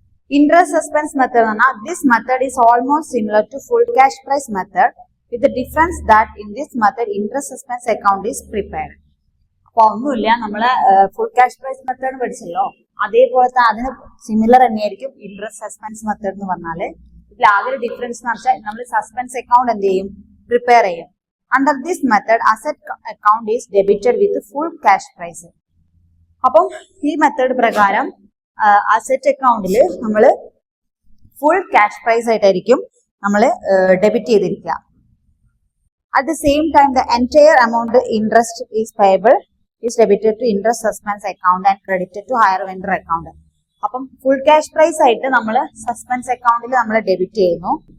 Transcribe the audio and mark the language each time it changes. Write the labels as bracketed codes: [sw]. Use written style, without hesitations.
[en] interest suspense method [ml] എന്ന് പറഞ്ഞാൽ [en] This method is almost similar to full cash price method with the difference that in this method interest suspense account is prepared. [ml] അപ്പൊ ഒന്നുമില്ല, നമ്മള് full cash prize method പഠിച്ചല്ലോ, അതേപോലത്തെ അതിന് similar തന്നെയായിരിക്കും interest suspense method എന്ന് പറഞ്ഞാല്. ഇതിൽ ആകെ ഒരു ഡിഫറൻസ് എന്ന് വെച്ചാൽ നമ്മൾ സസ്പെൻസ് അക്കൗണ്ട് എന്ത് ചെയ്യും? പ്രിപ്പയർ ചെയ്യും. [en] Under this method, asset account is debited with full cash price. [ml] അപ്പം ഈ മെത്തേഡ് പ്രകാരം അസറ്റ് അക്കൗണ്ടിൽ നമ്മൾ ഫുൾ ക്യാഷ് പ്രൈസ് ആയിട്ടായിരിക്കും നമ്മൾ ഡെബിറ്റ് ചെയ്തിരിക്കുക. [en] At the same time, the entire amount interest is payable is debited to interest suspense account and credited to higher vendor account. [ml] അപ്പം full cash prize ആയിട്ട് നമ്മൾ suspense അക്കൗണ്ടിൽ നമ്മൾ ഡെബിറ്റ് ചെയ്യുന്നു.